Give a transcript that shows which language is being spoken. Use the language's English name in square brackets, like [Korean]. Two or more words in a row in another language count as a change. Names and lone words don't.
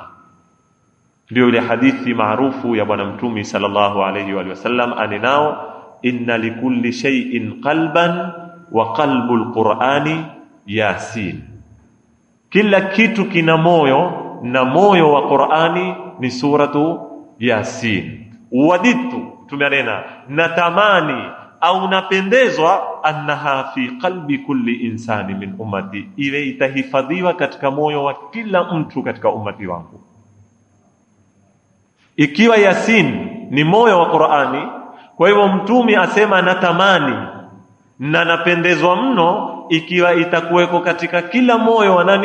[Swahili] Ndio ile hadithi maarufu ya bwana Mtume [Arabic] صلى الله عليه وسلم [Swahili] anenao, [Arabic] إن لكل شيء قلبا وقلب القرآن يس. [Swahili] Kila kitu kina moyo, na moyo wa Qur'ani ni suratu Yasin. Waditu, tumeanena natamani au napendezwa [Arabic] أنها في قلب كل إنسان من أمتي, [Swahili] iwe itahifadhiwa katika moyo wa kila mtu katika ummati wangu. Ikiwa Yasin ni moyo wa Qur'ani, kwa hivyo mtume asema natamani na napendezwa mno ikiwa itakuweko katika kila moyo wa nani?